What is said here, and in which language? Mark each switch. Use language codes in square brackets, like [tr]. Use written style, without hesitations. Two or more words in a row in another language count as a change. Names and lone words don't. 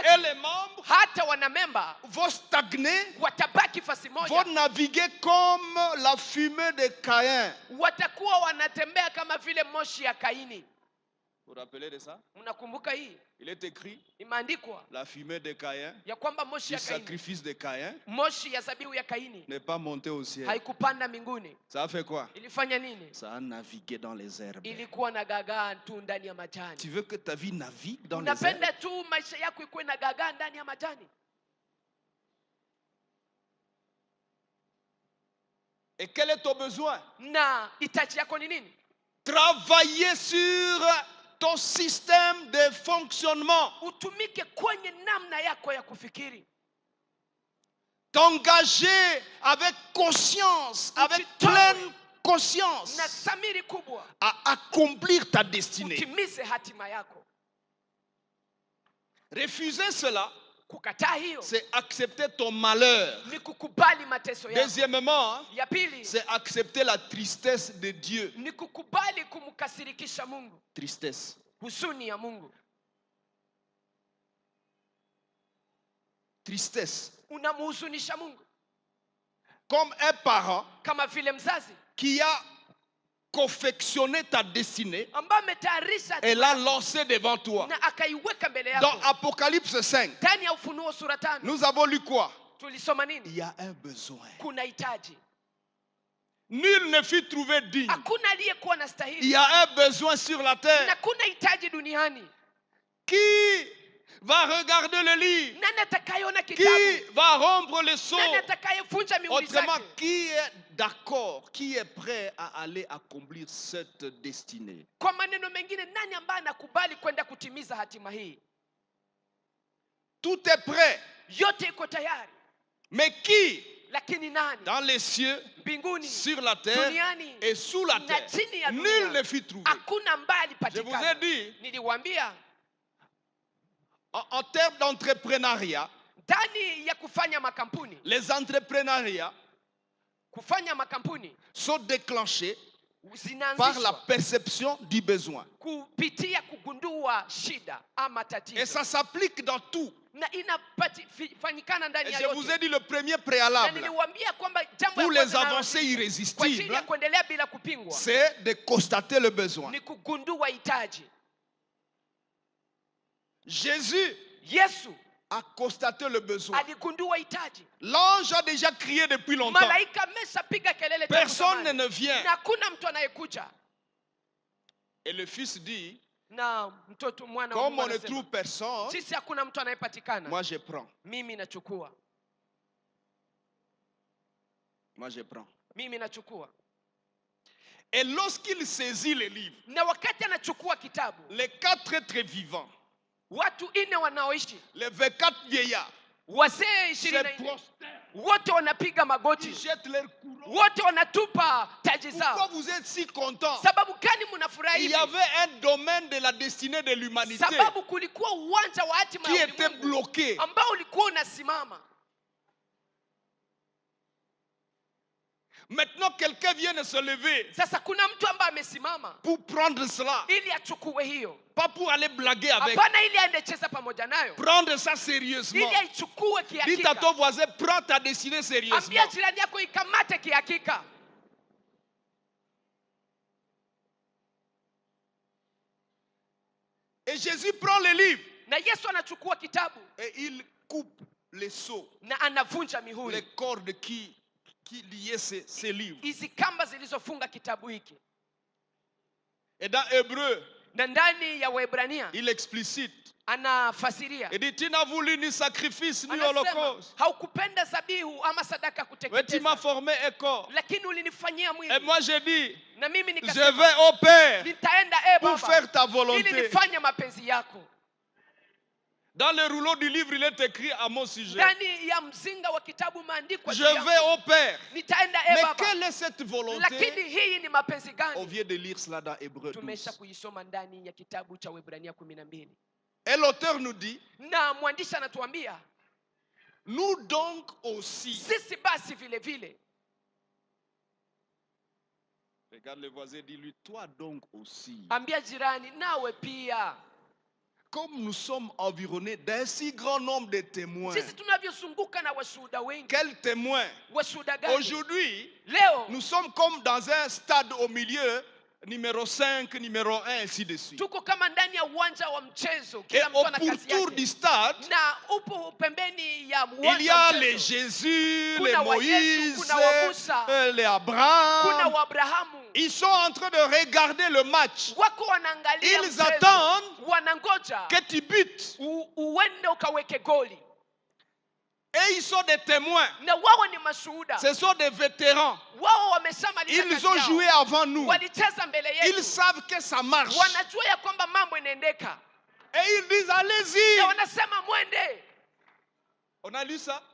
[fr] les membres, [sw] hata wanamemba [fr] vont stagner, [sw] watabaki fasi moja, [fr] vont naviguer comme la fumée de Caïn. [sw] watakuwa wanatembea kama vile moshi ya Kaini. [fr] Vous vous rappelez de ça? [sw] Mnakumbuka hii? [fr] Il est écrit, [sw] Imeandikwa [fr] la fumée de Caïn, [sw] ya kwamba moshi [fr] du [sw] ya Kaini, [fr] sacrifice de Caïn, [sw] moshi ya zabihu ya Kaini [fr] n'est pas monté au ciel. [sw] haikupanda mbinguni. [fr] Ça a fait quoi? [sw] Ilifanya nini? [fr] Ça a navigué dans les herbes. [sw] Ilikuwa na gagaa tu ndani ya majani. [fr] Tu veux que ta vie navigue dans les herbes? [sw] Unapenda tu maisha yako ikuwe na gagaa ndani ya majani? [fr] Et quel est ton besoin? [sw] Na hitaji yako ni nini? [fr] Travailler sur ton système de fonctionnement. [sw] utumike kwenye namna yako ya kufikiri, [fr] T'engager avec conscience, avec [sw] Ujitoe. [fr] pleine conscience [sw] na dhamiri kubwa [fr] à accomplir ta destinée. [sw] utimize hatima yako. [fr] Refuser cela, [sw] Kukataa hiyo [fr] c'est accepter ton malheur. [sw] ni kukubali mateso yako. [fr] Deuxièmement, [sw] Ya pili [fr] c'est accepter la tristesse de Dieu. [sw] ni kukubali kumkasirikisha Mungu, [fr] Tristesse. [sw] huzuni ya Mungu. [fr] Tristesse. [sw] Unamhuzunisha Mungu [fr] Comme un parent [sw] kama vile mzazi [fr] qui a confectionné ta destinée [sw] ambaye ametayarisha [fr] et l'a lancée devant toi. [sw] na akaiweka mbele [fr] Dans [sw] yako. [fr] Apocalypse 5, [sw] Ndani ya Ufunuo sura 5 [fr] nous avons lu quoi? [sw] tulisoma [fr] Il [sw] nini? [fr] y a un besoin. [sw] Kuna hitaji, [fr] Nul ne fut trouvé digne. [sw] hakuna aliyekuwa na [fr] Il [sw] stahili [fr] y a un besoin sur la terre. [sw] na kuna hitaji duniani. [fr] Qui va regarder le livre? [sw] Nani atakayeona [fr] Qui [sw] kitabu? [fr] va rompre le sceau? [sw] Nani atakayevunja mihuri [fr] Autrement, [sw] zake? [fr] qui est d'accord, qui est prêt à aller accomplir cette destinée? [sw] Kwa maneno mengine, nani ambaye anakubali kwenda kutimiza hatima hii? [fr] Tout est prêt. [sw] Yote iko tayari, [fr] Mais qui, [sw] lakini nani? [fr] dans les cieux, [sw] Mbinguni, [fr] sur la terre [sw] duniani [fr] et sous la [sw] na [fr] terre, [sw] chini ya [fr] nul [sw] dunia [fr] ne fut trouvé. [sw] hakuna ambaye [fr] Je vous ai [sw] alipatikana. [fr] dit, [sw] Niliwaambia [fr] en termes d'entrepreneuriat, [sw] ndani ya kufanya makampuni, [fr] les entrepreneuriats [sw] kufanya makampuni [fr] sont déclenchés par la [sw] zinaanzishwa [fr] perception du besoin. [sw] kupitia kugundua shida ama [fr] Et [sw] tatizo, [fr] ça s'applique dans tout. [sw] na inafanyikana ndani [fr] Et [sw] ya [fr] je vous ai [sw] yote. [fr] dit le premier [sw] Na [fr] préalable [sw] niliwaambia kwamba jambo [fr] pour [sw] la [fr] les [sw] kwanza [fr] avancées [sw] kwa ajili [fr] irrésistibles, [sw] ya kuendelea bila kupingwa [fr] c'est de constater le besoin. [sw] ni kugundua hitaji. [fr] Jésus [sw] Yesu [fr] a constaté le besoin. [sw] aligundua hitaji. [fr] L'ange a déjà crié depuis longtemps. [sw] Malaika ameshapiga kelele tangu [fr] Personne [sw] zamani. [fr] ne vient. [sw] Na hakuna mtu anayekuja. [fr] Et le fils dit, [sw] Na mtoto mwana wa [fr] comme [sw] Mungu [fr] on ne [sw] anasema, [fr] trouve personne, [sw] sisi hakuna mtu anayepatikana, [fr] moi je prends. [sw] mimi nachukua, [fr] Moi je prends. [sw] mimi nachukua. [fr] Et lorsqu'il saisit les livres, [sw] Na wakati anachukua kitabu, [fr] les 4 êtres vivants, [sw] watu 4 wanaoishi, [fr] les 24 vieillards, [sw] wazee [fr] se [sw] 24 [fr] prosternent, [sw] wote wanapiga [fr] ils [sw] magoti, [fr] jettent leur couronne. [sw] wote wanatupa taji [fr] Pourquoi [sw] zao. [fr] vous êtes si contents? [sw] Sababu gani mnafurahi [fr] Il y [sw] hivi? [fr] avait un domaine de la destinée de l'humanité [sw] Sababu kulikuwa uwanja wa hatima [fr] qui [sw] ya [fr] était [sw] ulimwengu [fr] bloqué. [sw] ambao ulikuwa unasimama. [fr] Maintenant, quelqu'un vient de se lever [sw] Sasa kuna mtu ambaye amesimama [fr] pour prendre cela, [sw] ili achukue hiyo, [fr] pas pour aller blaguer avec. [sw] hapana ili aende cheza pamoja nayo, [fr] Prendre ça sérieusement. [sw] ili aichukue [fr] Dites à [sw] kihakika. [fr] ton voisin, prends ta destinée sérieusement. [sw] Ambia jirani yako ikamate kihakika. [fr] Et Jésus prend le livre [sw] Na Yesu anachukua kitabu [fr] et il coupe les sceaux, [sw] na anavunja [fr] les [sw] mihuri, [fr] cordes qui liaient ces livres. [sw] hizi kamba zilizofunga kitabu hiki. [fr] Et dans Hébreu, [sw] Na ndani ya Waebrania [fr] il explicite. [sw] anafasiria, [fr] Il dit, tu n'as voulu ni sacrifice ni [sw] anasema [fr] holocauste. [sw] haukupenda zabihu ama sadaka [fr] Mais tu m'as [sw] kuteketeza, [fr] formé un corps. [sw] lakini ulinifanyia [fr] Et [sw] mwili. [fr] moi j'ai dit, [sw] Na mimi [fr] je [sw] nikasema [fr] vais au Père [sw] nitaenda [fr] pour [sw] Baba [fr] faire ta [sw] ili [fr] volonté. [sw] nifanye mapenzi yako. [fr] Dans le rouleau du livre, il est écrit à mon sujet. [sw] Ndani ya mzinga wa kitabu maandiko [fr] Je vais au Père. [sw] nitaenda [fr] Mais [sw] Baba. [fr] quelle est cette volonté? [sw] Lakini hii ni mapenzi [fr] On [sw] gani? [fr] vient de lire cela dans Hébreu 12. [sw] Tumesha kuisoma ndani ya kitabu cha Waebrania 12. [fr] Et l'auteur nous dit, [sw] Na mwandishi anatuambia [fr] nous donc aussi. [sw] sisi basi vile vile. [fr] Regarde le voisin, dis-lui, toi donc aussi. [sw] Ambia jirani nawe pia. [fr] Comme nous sommes environnés d'un si grand nombre de témoins. [sw] Sisi tunavyozunguka na washuhuda wengi. [fr] Quels témoins? [sw] Washuhuda gani? [fr] Aujourd'hui, [sw] Leo [fr] nous sommes comme dans un stade au milieu, numéro 5, numéro 1, ainsi de suite. [sw] tuko kama ndani ya uwanja wa mchezo, [fr] Et [sw] kila mtu [fr] au [sw] ana kazi [fr] pourtour du [sw] yake. [fr] stade, [sw] Na upo pembeni ya [fr] il [sw] uwanja [fr] y a [sw] wa [fr] les [sw] mchezo. [fr] Jésus, les [sw] Kuna wa Yesu, [fr] Moïse, [sw] kuna wa Musa, [fr] les [sw] kuna [fr] Abraham. [sw] wa Abrahamu. [fr] Ils sont en train de regarder le match. [sw] Wako wanaangalia [fr] Ils [sw] mchezo. [fr] attendent [sw] Wanangoja [fr] que tu butes. [sw] uende ukaweke goli. [fr] Et ils sont des témoins. [sw] na wao ni mashuhuda. [fr] Ce sont des vétérans. [sw] Wao wameshamaliza [fr] Ils [sw] kazi [fr] ont [sw] yao. [fr] joué avant nous. [sw] Walicheza mbele [fr] Ils [sw] yetu. [fr] savent que ça marche. [sw] Wanajua ya kwamba mambo inaendeka. [fr] Et ils disent, allez-y. [sw] Na wanasema mwende. [fr] On a lu ça?